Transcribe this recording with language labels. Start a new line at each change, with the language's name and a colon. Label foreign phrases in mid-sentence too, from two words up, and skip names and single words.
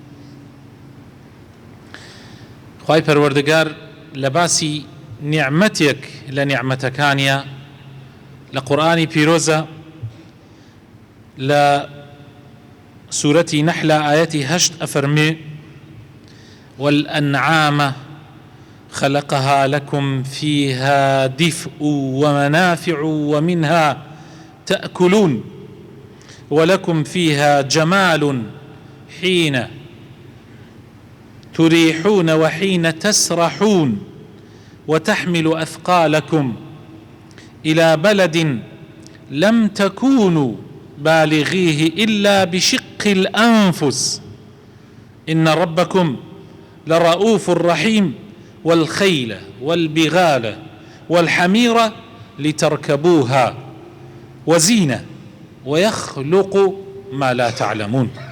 Central Kurdish: خوای پەروەردگار لە باسی نیعمەتێک لە نیعمەتەکانیە لە قورئانی پیرۆزە لە سورەتی نەحلە ئاەتی 8 ئەفەرمێ:
Arabic: والأنعام خلقها لكم فيها دفء ومنافع ومنها تأكلون ولكم فيها جمال حين تريحون وحين تسرحون وتحمل أثقالكم إلى بلد لم تكونوا بالغيه إلا بشق الأنفس إن ربكم لرؤوف رحيم والخيل والبغال والحمير لتركبوها وزينة ويخلق ما لا تعلمون.